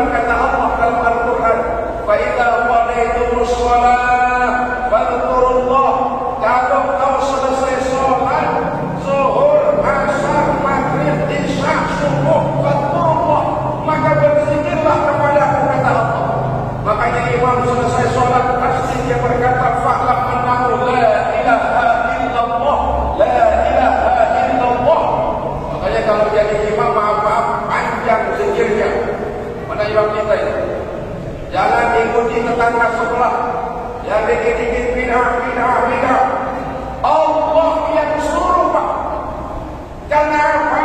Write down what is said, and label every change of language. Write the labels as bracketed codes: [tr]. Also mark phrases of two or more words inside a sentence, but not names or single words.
[id] Kata Allah dalam Al-Quran, [ar] "فإذا قضيتم الصلاة فاذكروا الله." [id] Kalau kau selesai sholat zuhur, asar, maghrib, isya, subuh, fadhkurullah, maka berzikirlah kepada Aku, kata Allah. Makanya imam selesai sholat pasti dia berkata, [ar] "فاعلم أنه لا إله إلا الله، لا إله إلا الله." [id] Makanya kalau jadi imam, maaf panjang zikirnya. Mana imam kita ini? Jangan ikuti tetangga sebelah yang dikit-dikit bid'ah. Allah yang suruh, Pak. Karena apa?